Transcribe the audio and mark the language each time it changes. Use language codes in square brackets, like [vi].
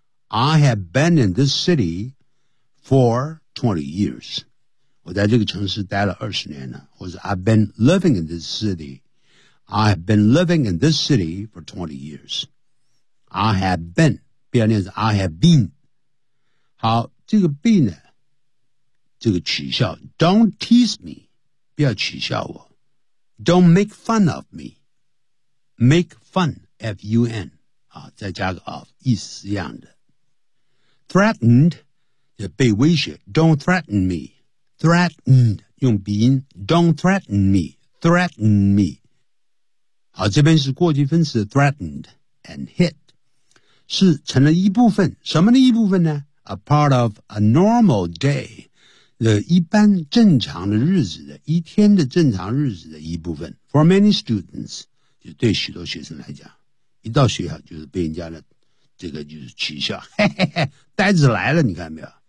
[en] I have been in this city for 20 years. [zh] 我在这个城市待了20年了。 [en] 或者 I've been living in this city. I have been living in this city for 20 years. [zh] I have been, 不要念是 I have been. 好，这个 be 呢，这个取笑 , don't tease me, 不要取笑我。 [en] Don't make fun of me. Make fun, F-U-N, 啊，再加个 of, 意思是一样的。 Threatened, 就被威胁 don't threaten me. Threatened, 用鼻音 don't threaten me, threaten me. 好，这边是过去分词 threatened and hit. [zh] 是成了一部分，什么的一部分呢？ [en] A part of a normal day，一般正常的日子的一天的正常日子的一部分。 [zh] For many students， 就对许多学生来讲，一到学校就是被人家的这个就是取笑，嘿嘿嘿，呆子来了，你看没有？